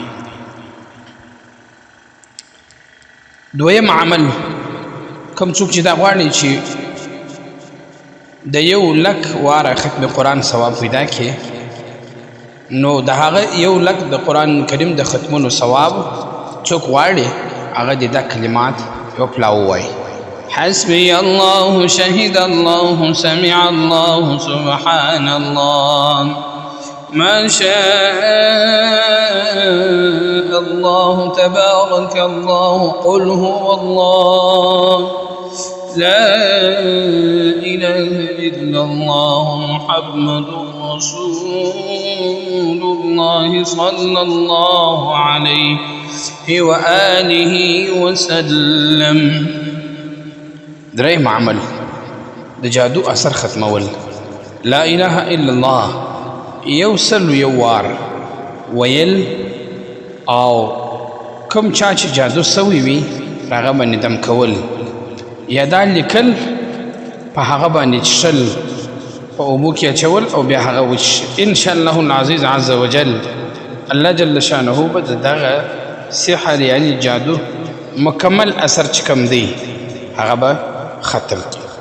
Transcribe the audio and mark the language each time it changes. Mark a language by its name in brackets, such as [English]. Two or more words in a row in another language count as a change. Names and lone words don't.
[Pashto] دویم عمل کوم څوک چې دا غواړي چې د 1 لک واره ختم قرآن ثواب پیدا کړي نو د هغه 1 لک د قرآن کریم د ختمونو ثواب څوک غواړي هغه د کلمات یو پلا ووایي [Arabic] حسبي الله شهد الله سمع الله سبحان الله ما شاء الله تبارك الله قل هو الله لا إله إلا الله محمد رسول الله صلى الله عليه وآله وسلم. [Pashto] دریم عمل د جادو اثر ختمول [Arabic] لا اله الا الله [Pashto] یوسل یوار ویل او کوم چا چې جادو سوی وي هغه باندې دم کول یا دا لیکل په هغه باندې شل په اوبو کې اچول او بیا هغه وش [Arabic] ان شاء الله العزیز عز وجل الله جل شانه [Pashto] به دغه سحر یعنی جادو مکمل اثر چې کم دی هغه به ختم